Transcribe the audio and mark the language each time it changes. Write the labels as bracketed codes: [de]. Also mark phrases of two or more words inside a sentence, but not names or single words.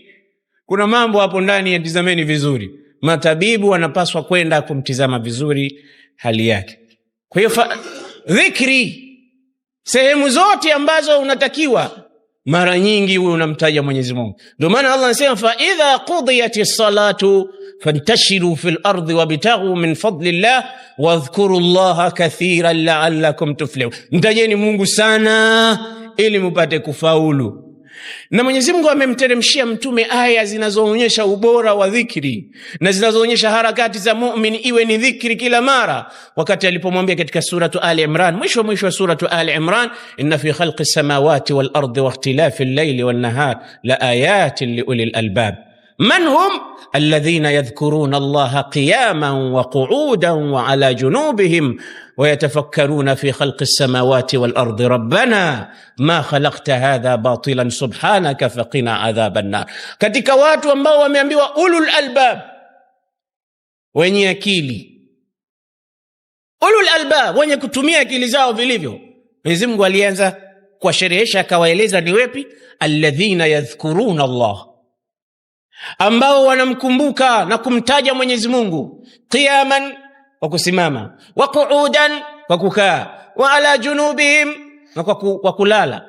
[sw] Kuna mambo hapo ndani yatizameni vizuri. Matabibu wanapaswa kwenda kumtizama vizuri hali yake. Kwa hiyo dhikri, sehemu zote ambazo unatakiwa, mara nyingi wewe unamtaja Mwenyezi Mungu. Ndio maana Allah anasema [ar] فإذا قضيت الصلاة فانتشروا في الأرض وابتغوا من فضل الله واذكروا الله كثيرا لعلكم تفلحون. [sw] Mtajeni Mungu sana ili mpate kufaulu. Na Mwenyezi Mungu amemteremshia mtume aya zinazoonyesha ubora wa dhikri na zinazoonyesha harakati za muumini iwe ni dhikri kila mara. Wakati alipomwambia katika suratu Ali Imran, [ar] mwisho wa suratu Ali Imran, إن في خلق السماوات والأرض واختلاف الليل والنهار لآيات لأولي الألباب. من هم الذين يذكرون الله قياما وقعودا وعلى جنوبهم ويتفكرون في خلق السماوات والأرض ربنا ما خلقت هذا باطلا سبحانك فقنا عذاب النار. [sw] katika watu ambao wameambiwa [ar] أولو الألباب, [sw] wenye akili, [ar] أولو الألباب, [sw] wenye kutumia akili zao vilivyo. Mwenyezi Mungu alianza kuwasherehesha akawaeleza ni wepi, [ar] الذين يذكرون الله, [sw] ambao wanamkumbuka na kumtaja Mwenyezi Mungu qiyaman, kwa kusimama, [ar] وقعودا, [sw] kwa kukaa, [ar] وعلى جنوبهم, [sw] na kwa kulala.